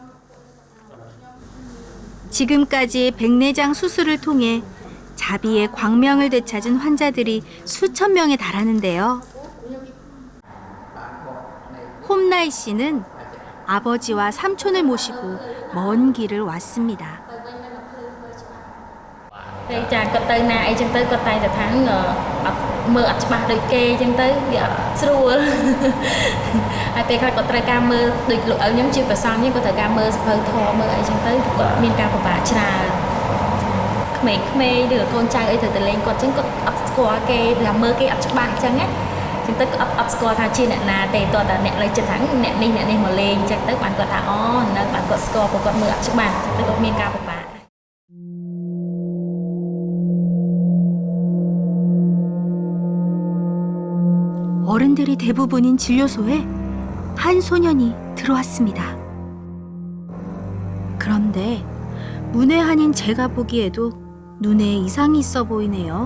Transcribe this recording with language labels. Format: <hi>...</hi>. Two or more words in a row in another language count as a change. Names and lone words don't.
<ko>지금까지 백내장 수술을 통해 자비의 광명을 되찾은 환자들이 수천 명에 달하는데요. 홈나이 씨는 아버지와 삼촌을 모시고 먼 길을 왔습니다.</ko> <km>ពេលចាគាត់ទៅណាអីចឹងទៅគាត់តែងតែថាអត់មើលអត់ច្បាស់ដូចគេចឹងទៅវាអត់ស្រួលហើយពេលខ្លះ គាត់ត្រូវការមើលដូចលោកឪខ្ញុំជាប្រសងនេះគាត់ត្រូវការមើលសភៅធម៌មើលអីចឹងទៅគាត់មានការពិបាកច្រើនក្មេងៗឬកូនចៅអីទៅលេងគាត់ចឹងគាត់អត់ស្គាល់គេថាមើលគេអត់ច្បាស់ចឹងណាចឹងទៅគាត់អត់ស្គាល់ថាជាអ្នកណាទេតោះតែអ្នកលើចិត្តថាអ្នកនេះមកលេងចឹងទៅបានគាត់ថាអូនៅបានគាត់ស្គាល់ព្រោះគាត់មើលអត់ច្បាស់ទៅគាត់មានការពិបាក</km> <ko>어른들이 대부분인 진료소에 한 소년이 들어왔습니다. 그런데 문외한인 제가 보기에도 눈에 이상이 있어 보이네요.</ko>